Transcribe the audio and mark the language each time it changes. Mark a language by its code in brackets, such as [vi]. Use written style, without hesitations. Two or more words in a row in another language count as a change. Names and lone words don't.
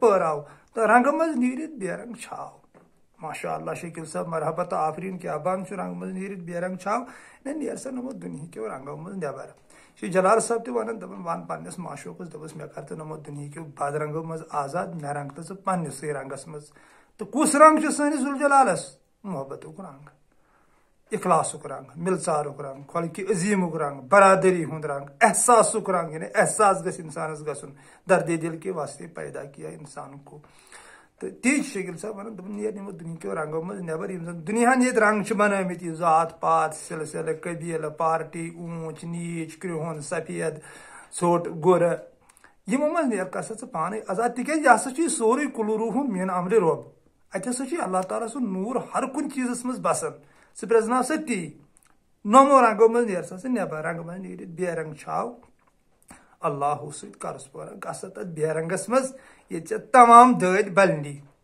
[ks] پہراو تہٕ رنگہٕ منٛز نیٖرِتھ بے رنگ چھاو ماشاء اللہ شکیل صاحب مرحبا تہٕ آفریٖن کیاہ بان چھُ رنگہٕ منٛز نیٖرِتھ بے رنگ چھاو نہ نیر سا نمو دُنہِکیو رنگو منٛز نٮ۪بر شیخ جلال صاحب تہِ ونان دپان ون پننس معشوقس دپس مےٚ کر تہٕ نمو دُنہِکیو بد رنگو منٛز آزاد مےٚ رنگ تہٕ ژٕ پننسٕے رنگس منٛز تہٕ کُس رنگ چھُ سٲنِس ذوالجلالس محبتُک رنگ اخلاصُک رنگ ملژارُک رنگ خلقہِ عظیٖمُک رنگ برادری ہُنٛد رنگ احساسُک رنگ یعنی احساس گژھِ انسانس گژھُن [ur] دردِ دل کے واسطے پیدا کیا انسان کو [ks] تو تی شکیل صاحب ونان دپان نیر نمو دُنہِکیو رنگو منٛز نٮ۪بر یِم زن دُنیاہن ییٚتہِ رنگ چھِ بنٲمٕتۍ یہِ ذات پات سلسلہٕ قبیلہٕ پارٹی اوٗنچ نیٖچ کرٛہُن سفید ژھوٚٹ گُرٕ یِمو منٛز نیرکھ سا ژٕ پانے آزاد تِکیازِ یہِ ہسا چھُ یہِ سورُے کُلوٗ میٖن امرِ رۄب اتہِ ہسا چھُ اللہ تعالیٰ سُنٛد نوٗر ہر کُنہِ چیٖزس منٛز بسان ژٕ پرٛزناو سا تی نوٚمو رنگو منٛز نیر سا ژٕ نٮ۪بر رنگہٕ منٛز نیٖرِتھ بے رنگ چھاو اللہ سۭتۍ کرس پہراو گژھ سا تتھ بے رنگس منٛز ییٚتہِ ژےٚ تمام دٲدۍ بلنی